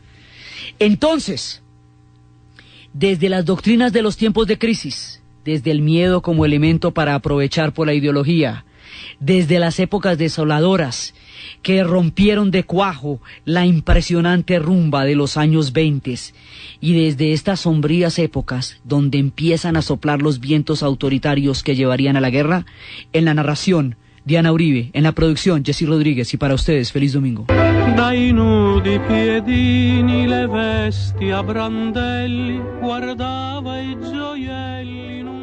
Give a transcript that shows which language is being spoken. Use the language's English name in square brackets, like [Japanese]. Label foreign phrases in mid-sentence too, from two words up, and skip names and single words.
[Spanish] Entonces, desde las doctrinas de los tiempos de crisis, desde el miedo como elemento para aprovechar por la ideología, desde las épocas desoladoras que rompieron de cuajo la impresionante rumba de los años 20, y desde estas sombrías épocas donde empiezan a soplar los vientos autoritarios que llevarían a la guerra, en la narración Diana Uribe, en la producción Jessy Rodríguez, y para ustedes, feliz domingo. [Italian] Dai nudi piedini le vesti a brandelli, guardava i gioielli.